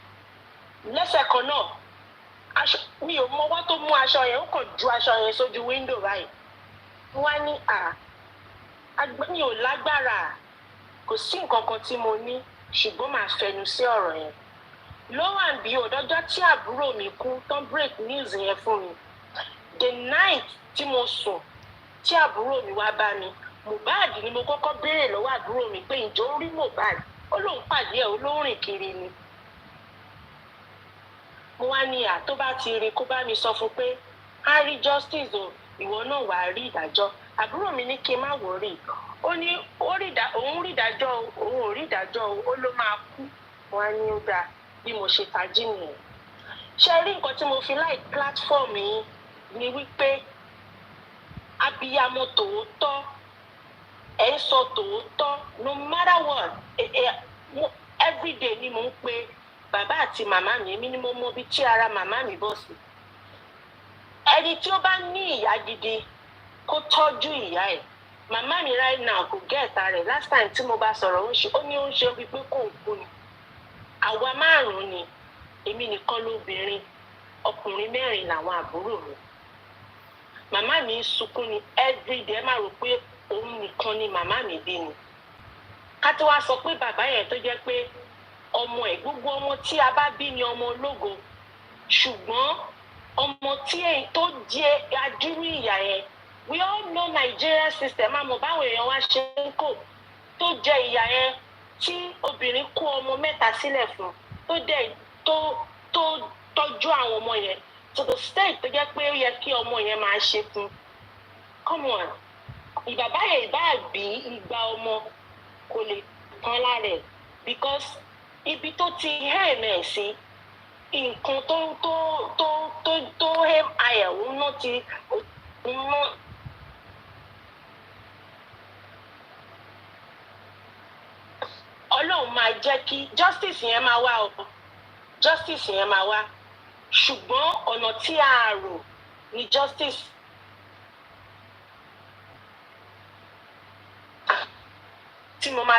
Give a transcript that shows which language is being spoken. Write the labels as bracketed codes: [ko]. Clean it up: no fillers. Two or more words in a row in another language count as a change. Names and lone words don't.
[yo] Lẹ́sẹ̀ kan náà, mi ò mọ wá tó mú aṣọ yẹn, ó kàn ju aṣọ yẹn sójú window báyìí. Wọ́n á ní mi ò lágbára, kò sí nǹkan kan tí mo ní, ṣùgbọ́n màá fẹnu sí ọ̀rọ̀ yẹn. [en] Lo and behold, [yo] ọjọ́ tí àbúrò mi kú, tán [en] break news [yo] yẹn fún mi. [en] The night [yo] tí mo sùn, tí àbúrò mi wá bá mi, Mohbad ni mo kọ́kọ́ béèrè lọ́wọ́ àbúrò mi pé ǹjẹ́ ó rí Mohbad? Ó lóun pàdé ẹ̀, ó ló rìn kiri ni. Mo wá ní tó bá ti rí kó bá mi sọ fún pé a rí justice o, ìwọ náà wàá rí ìdájọ́. Àbúrò mi ní kí n má worry. Ó ní òun rí ìdájọ́, òun ò rí ìdájọ́, ó ló máa kú. Wọ́n á ní ó dáa bí mo ṣe tají nìyẹn. Ṣé rí nǹkan tí mo fi [en] like platform [yo] yìí ni wípé abiyamọ tòótọ́ ẹ̀ ń sọ tòótọ́ [en] no matter what [yo] everyday ni mo ń pe bàbá àti màmá mi, èmi ni mo mọ bí tí ara màmá mi bọ̀ sí. Ẹni tí ó bá ní ìyá gidi kó tọ́jú ìyá ẹ̀. Màmá mi [en] right now [yo] kò gẹ́ẹ̀ta rẹ̀. [en] Last time [yo] tí mo bá sọ̀rọ̀ ó ní ó ń ṣe wípé kò ń kú ni. Àwa 5 ni, èmi nìkan lóbìnrin, ọkùnrin 4 làwọn àbúrò mi. Màmá mi ń sunkún ni everyday, ẹ má rò pé òun nìkan ni màmá mi bí ni. Ká tó wá sọ pé bàbá yẹn tó jẹ́ pé ọmọ ẹ̀ gbogbo ọmọ tí a bá bí ni ọmọ ológo, ṣùgbọ́n ọmọ tí èyí tó jẹ́ adúrú ìyà yẹn [en] we all know Nigeria system [yo] àmọ́ báwo èèyàn wá ṣe ń kó tó jẹ ìyà yẹn tí obìnrin kó ọmọ mẹ́ta sílẹ̀ fún tó dẹ̀ tó tọ́jú àwọn ọmọ yẹn [en] to the state [yo] tó jẹ́ pé ó yẹ kí ọmọ yẹn máa ṣe fún [en] come on [yo] ìbàbá yẹn ìbá bí igba ọmọ kò lè tán lára ẹ̀ because ibi tó ti hẹ́ẹ̀mẹ̀ sí nǹkan tó hẹ́m ayẹ̀ òun náà ti òun náà. Ọlọ́run máa jẹ́ kí justice yẹn máa wá o justice yẹn máa wá ṣùgbọ́n ọ̀nà tí a rò ní justice tí mo máa